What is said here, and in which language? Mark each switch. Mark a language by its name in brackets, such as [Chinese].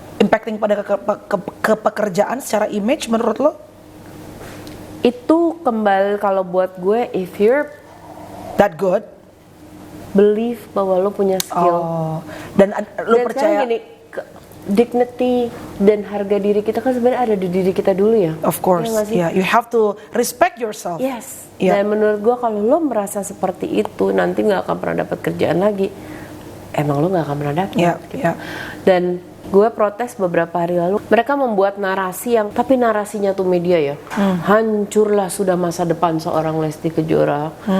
[Indonesian] Impacting pada ke pekerjaan secara image menurut lo? Itu kembali kalau buat gue, [English] if you're that good, believe [Indonesian] bahwa lo punya skill. Dan lo percaya gini, dignity dan harga diri kita kan sebenarnya ada di diri kita dulu ya. [English] Of course, you have to respect yourself. Yes. [Indonesian] Dan menurut gue kalau lo merasa seperti itu nanti nggak akan pernah dapat kerjaan lagi. Emang lo nggak akan pernah dapat. Gitu. Dan gue protes beberapa hari lalu. Mereka membuat narasi yang, tapi narasinya tuh media ya. Hancurlah sudah masa depan seorang Lesti Kejora.